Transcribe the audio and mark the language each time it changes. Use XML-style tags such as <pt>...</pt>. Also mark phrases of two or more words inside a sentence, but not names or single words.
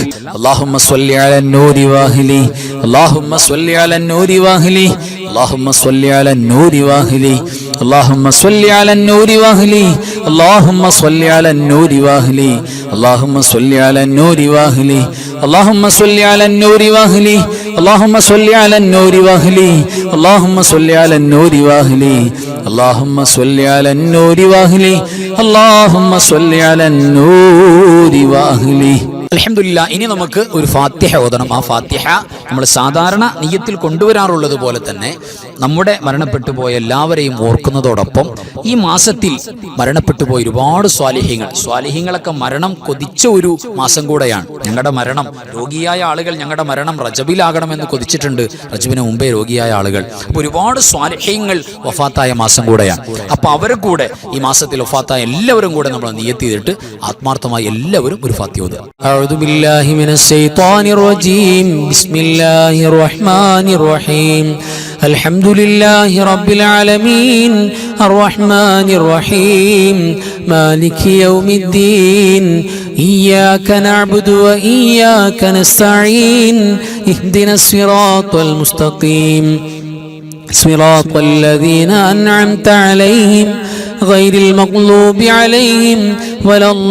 <ar>اللهم صل على النور واهله اللهم صل على النور واهله اللهم صل على النور واهله اللهم صل على النور واهله اللهم صل على النور واهله اللهم صل على النور واهله اللهم صل على النور واهله اللهم صل على النور واهله اللهم صل على النور واهله اللهم صل على النور واهله اللهم صل على النور واهله.</ar> <ml>അൽഹംദുലില്ലാ. ഇനി നമുക്ക് ഒരു ഫാത്തിഹ ഓതണം. ആ ഫാത്തിഹ നമ്മൾ സാധാരണ നിയ്യത്തിൽ കൊണ്ടുവരാറുള്ളത് പോലെ തന്നെ നമ്മുടെ മരണപ്പെട്ടു പോയ എല്ലാവരെയും ഓർക്കുന്നതോടൊപ്പം ഈ മാസത്തിൽ മരണപ്പെട്ടു പോയ ഒരുപാട് സ്വാലിഹീങ്ങളൊക്കെ മരണം കൊതിച്ച ഒരു മാസം കൂടെയാണ്. ഞങ്ങളുടെ മരണം, രോഗിയായ ആളുകൾ ഞങ്ങളുടെ മരണം റജബിലാകണമെന്ന് കൊതിച്ചിട്ടുണ്ട്, റജബിന് മുമ്പേ രോഗിയായ ആളുകൾ. അപ്പോൾ ഒരുപാട് സ്വാലിഹീങ്ങൾ വഫാത്തായ മാസം കൂടെയാണ്. അപ്പോൾ അവരെ കൂടെ ഈ മാസത്തിൽ വഫാത്തായ എല്ലാവരും കൂടെ നമ്മൾ നിയ്യത്ത് ചെയ്തിട്ട് ആത്മാർത്ഥമായി എല്ലാവരും ഒരു ഫാത്തിഹ ഓതുക.</ml> <ar>أعوذ بالله من الشيطان الرجيم. بسم الله الرحمن الرحيم. الحمد لله رب العالمين الرحمن الرحيم مالك يوم الدين إياك نعبد وإياك نستعين اهدنا الصراط المستقيم صراط الذين أنعمت عليهم غير المغضوب عليهم ولا</ar>